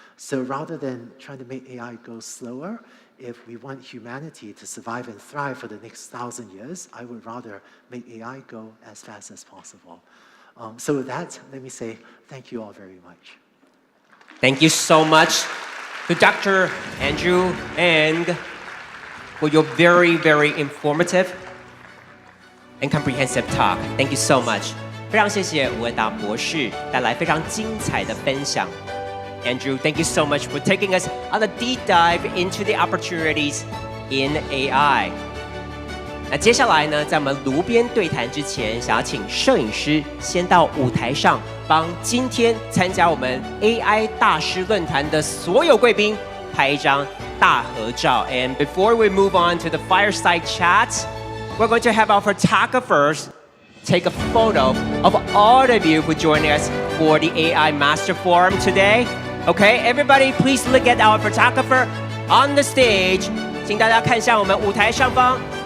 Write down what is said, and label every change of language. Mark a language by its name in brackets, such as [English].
[English] So rather than trying to make AI go slower, if we want humanity to survive and thrive for the next 1,000 years, I would rather make AI go as fast as possible. So with that, let me say thank you all very much. Thank you so much to Dr. Andrew Ng for your very, very informative and comprehensive talk. Thank you so much. [Chinese] 非常谢谢吴文达博士带来非常精彩的分享。 [English] Andrew, thank you so much for taking us on a deep dive into the opportunities in AI. [Chinese] 那接下来呢，在我们炉边对谈之前，想要请摄影师先到舞台上，帮今天参加我们 AI 大师论坛的所有贵宾拍一张大合照。 [English] And before we move on to the fireside chat, we're going to have our photographers take a photo of all of you who joined us for the AI Master Forum today. Okay, everybody, please look at our photographer on the stage. [Chinese] 请大家看向我们舞台上方。